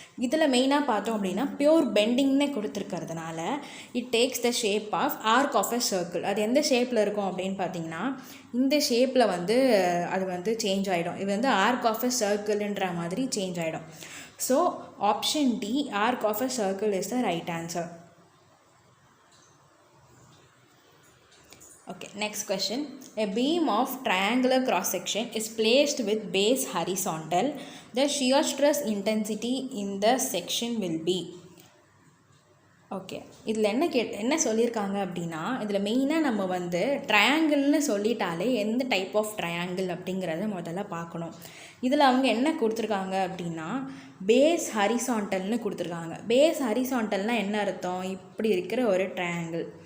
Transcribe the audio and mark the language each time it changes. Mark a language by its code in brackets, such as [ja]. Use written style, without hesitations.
[ta] இதில் மெயினாக பார்த்தோம் அப்படின்னா pure பெண்டிங்னு கொடுத்துருக்கிறதுனால [en] It takes the shape of arc of a circle. [ta] அது எந்த ஷேப்பில் இருக்கும் அப்படின்னு பார்த்தீங்கன்னா இந்த ஷேப்பில் அது சேஞ்ச் ஆகிடும். இது ஆர்க் ஆஃப் அ சர்க்கிள்ன்ற மாதிரி சேஞ்ச் ஆகிடும். So [en] Option D arc of a circle is the right answer. Okay, next question. A beam of triangular cross section is placed with base horizontal. The shear stress intensity in the section will be. [ta] Okay, இதில் என்ன சொல்லியிருக்காங்க அப்படின்னா இதில் மெயினாக நம்ம ட்ரையாங்கிள்னு சொல்லிட்டாலே எந்த type of triangle அப்படிங்கிறத முதல்ல பார்க்கணும். இதில் அவங்க என்ன கொடுத்துருக்காங்க அப்படின்னா பேஸ் ஹரிசான்டல்னு கொடுத்துருக்காங்க. பேஸ் ஹரிசான்டல்னால் என்ன அர்த்தம்? இப்படி இருக்கிற ஒரு ட்ரையாங்கிள்.